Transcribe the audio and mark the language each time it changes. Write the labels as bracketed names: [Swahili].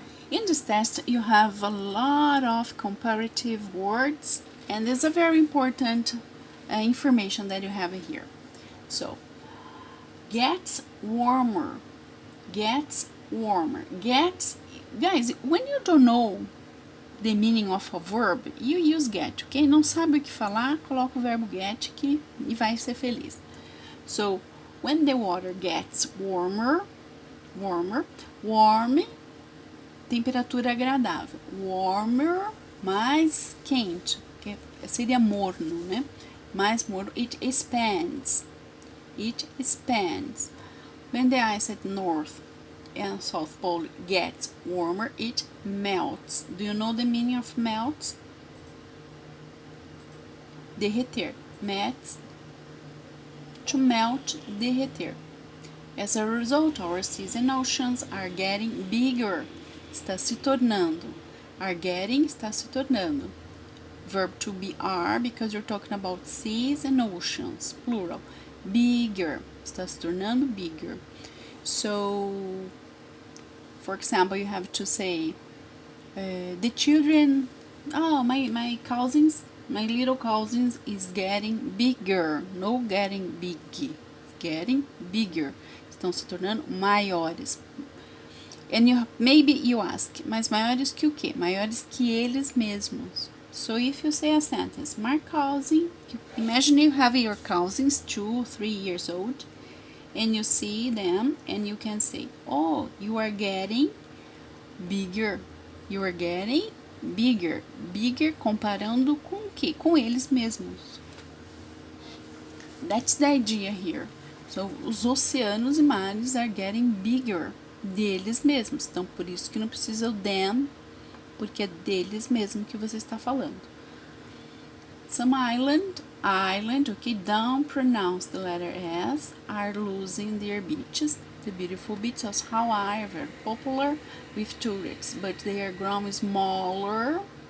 [English] In this test, you have a lot of comparative words, and there's a very important information that you have here. So, gets warmer, gets warmer, gets, guys, when you don't know the meaning of a verb, you use get, ok? [Portuguese] Não sabe o que falar, coloca o verbo get aqui e vai ser feliz. [English] So, when the water gets warmer, warm, [Portuguese] temperatura agradável. Warmer, mais quente, que seria morno, né? Mais morno. [English] It expands. It expands. When the ice at North and South Pole gets warmer, it melts. Do you know the meaning of melts? Derreter. Melts. To melt, derreter. As a result, our seas and oceans are getting bigger. [Portuguese] Está se tornando. [English] Are getting, [Portuguese] está se tornando. [English] Verb to be are, because you're talking about seas and oceans, plural. Bigger, [Portuguese] está se tornando [English] bigger. So, for example, you have to say, the children, my cousins, my little cousins is getting bigger. No getting big, getting bigger. [Portuguese] Estão se tornando maiores. And maybe you ask, mas maiores que o quê? Maiores que eles mesmos. [English] So if you say a sentence, my cousin, imagine you have your cousins 2, 3 years old, and you see them, and you can say, oh, you are getting bigger. You are getting bigger. [Portuguese] Bigger comparando com o quê? Com eles mesmos. [English] That's the idea here. So, [Portuguese] os oceanos e mares [English] are getting bigger. [Portuguese] Deles mesmos. Então, por isso que não precisa o them, porque é deles mesmo que você está falando. [English] Some island, okay, don't pronounce the letter S, are losing their beaches. The beautiful beaches, however, popular with tourists, but they are growing smaller.